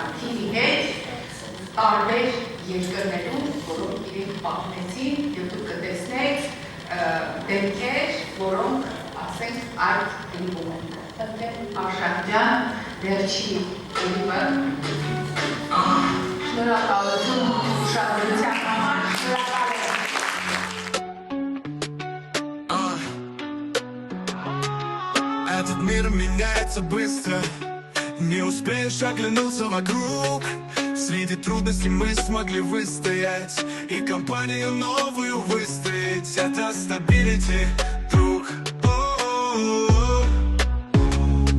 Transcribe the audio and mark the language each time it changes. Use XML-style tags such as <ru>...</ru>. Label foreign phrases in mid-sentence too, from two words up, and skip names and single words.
<hy>թիմի հետ տարբեր երկրներում, որոնք իրենք պատմեցին և դուք կտեսնեք դեմքեր, որոնք ասենք այդ լիվում են։ Արշակյան, վերջի լիվը, շնորհակալություն ուշադրության համար, շնորհակալ եմ։</hy> <ru>Этот мир меняется быстро, не успеешь оглянуться вокруг. Среди трудностей мы смогли выстоять и компанию новую выстроить. Это стабилити, друг.</ru>